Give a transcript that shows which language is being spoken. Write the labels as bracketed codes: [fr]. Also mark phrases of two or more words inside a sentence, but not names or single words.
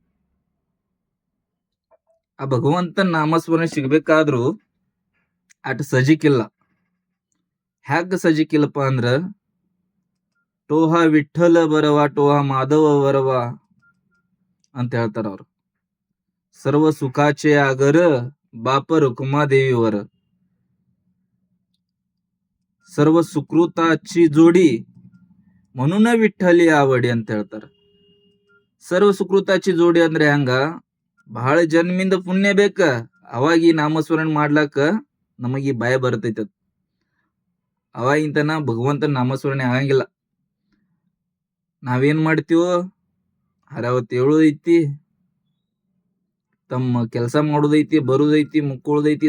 [kn] ಆ ಭಗವಂತನ ನಾಮಸ್ಮರಣೆ ಸಿಗ್ಬೇಕಾದ್ರೂ ಅಟ್ ಸಜಿಕಿಲ್ಲ. ಹ್ಯಾಗ ಸಜಿಕಿಲ್ಲಪ್ಪ ಅಂದ್ರ [mr] तो हा विठ्ठल बरवा तो हा माधव बरवा [kn] ಅಂತ ಹೇಳ್ತಾರ ಅವ್ರು. [mr] सर्व सुखाचे आगर बाप रुक्मादेवीवर, सर्व सुकृताची जोडी म्हणून विठ्ठली आवडी [kn] ಅಂತ ಹೇಳ್ತಾರ. [mr] सर्व सुकृताची जोडी [kn] ಅಂದ್ರೆ ಹಂಗ ಬಹಳ ಜನ್ಮಿಂದ ಪುಣ್ಯ ಬೇಕ, ಅವಾಗ ಈ ನಾಮಸ್ಮರಣೆ ಮಾಡ್ಲಾಕ ನಮಗ ಈ ಭಯ ಬರ್ತೈತ. ಅವಾಗಿಂತನ ಭಗವಂತನ ನಾಮಸ್ಮರಣೆ ಆಗಂಗಿಲ್ಲ. ನಾವೇನ್ ಮಾಡ್ತೀವೋ ಹರಾವತಿ ಹೇಳೋದೈತಿ, ತಮ್ಮ ಕೆಲಸ ಮಾಡೋದೈತಿ, ಬರುದೈತಿ, ಮುಕ್ಕೊಳ್ಳೋದೈತಿ.